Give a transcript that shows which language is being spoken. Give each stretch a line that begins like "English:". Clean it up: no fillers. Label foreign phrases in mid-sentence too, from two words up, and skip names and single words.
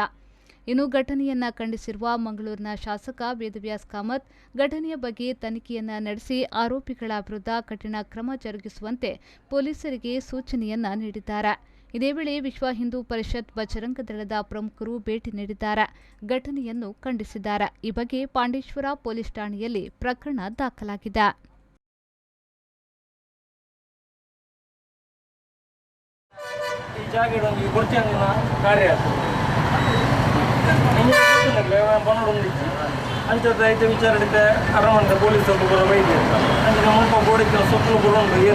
Kannada: ಇನ್ನು ಘಟನೆಯನ್ನ ಖಂಡಿಸಿರುವ ಮಂಗಳೂರಿನ ಶಾಸಕ ವೇದವ್ಯಾಸ್ ಕಾಮತ್ ಘಟನೆಯ ಬಗ್ಗೆ ತನಿಖೆಯನ್ನ ನಡೆಸಿ ಆರೋಪಿಗಳ ವಿರುದ್ಧ ಕಠಿಣ ಕ್ರಮ ಜರುಗಿಸುವಂತೆ ಪೊಲೀಸರಿಗೆ ಸೂಚನೆಯನ್ನ ನೀಡಿದ್ದಾರೆ. ಇದೇ ವೇಳೆ ವಿಶ್ವ ಹಿಂದೂ ಪರಿಷತ್ ಬಜರಂಗ ದಳದ ಪ್ರಮುಖರು ಭೇಟಿ ನೀಡಿದ್ದಾರೆ. ಘಟನೆಯನ್ನು ಖಂಡಿಸಿದ್ದಾರೆ. ಈ ಬಗ್ಗೆ ಪಾಂಡೇಶ್ವರ ಪೊಲೀಸ್ ಠಾಣೆಯಲ್ಲಿ ಪ್ರಕರಣ ದಾಖಲಾಗಿದೆ.
Tulu: ಅಂಚೆ ವಿಚಾರ ಅರಮನೆ ಪೊಲೀಸ್ ಬೈದಿ ಅಂಚೆ ಮುಲ್ಪ ಗೋಡಿನ ಸುತ್ತಲೂ ಬರೋದು ಏರು